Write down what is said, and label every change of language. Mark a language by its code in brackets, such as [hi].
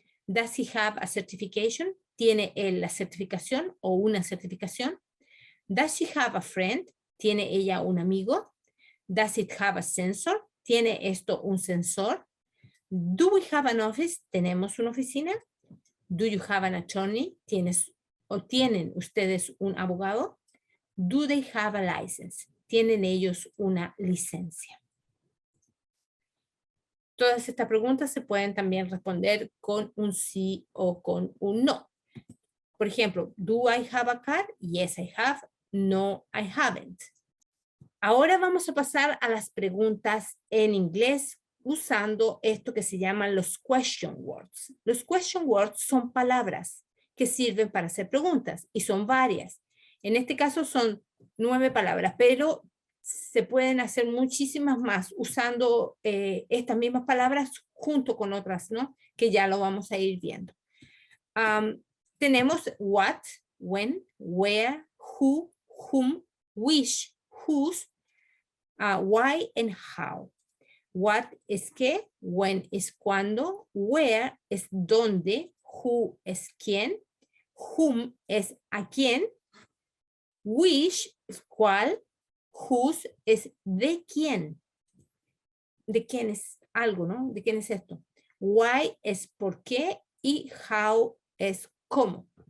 [en] Does he have a certification? [es] ¿Tiene él la certificación o una certificación? [en] Does she have a friend? [es] ¿Tiene ella un amigo? [en] Does it have a sensor? [es] ¿Tiene esto un sensor? [en] Do we have an office? [es] ¿Tenemos una oficina? [en] Do you have an attorney? [es] ¿Tienen ustedes un abogado? [en] Do they have a license? [es] ¿Tienen ellos una licencia? Todas estas preguntas se pueden también responder con un sí o con un no. Por ejemplo, [en] do I have a car? Yes, I have. No, I haven't. [es] Ahora vamos a pasar a las preguntas en inglés usando esto que se llaman los question words. Los question words son palabras que sirven para hacer preguntas y son varias. En este caso son 9 palabras, pero se pueden hacer muchísimas más usando estas mismas palabras junto con otras, ¿no? Que ya lo vamos a ir viendo. [en] Tenemos what, when, where, who, whom, which, whose, why and how. [es] What es qué, when es cuándo, where es dónde, who es quién, whom es a quién, which es cuál, whose es de quién. De quién es algo, ¿no? ¿De quién es esto? Why es por qué y how es cómo.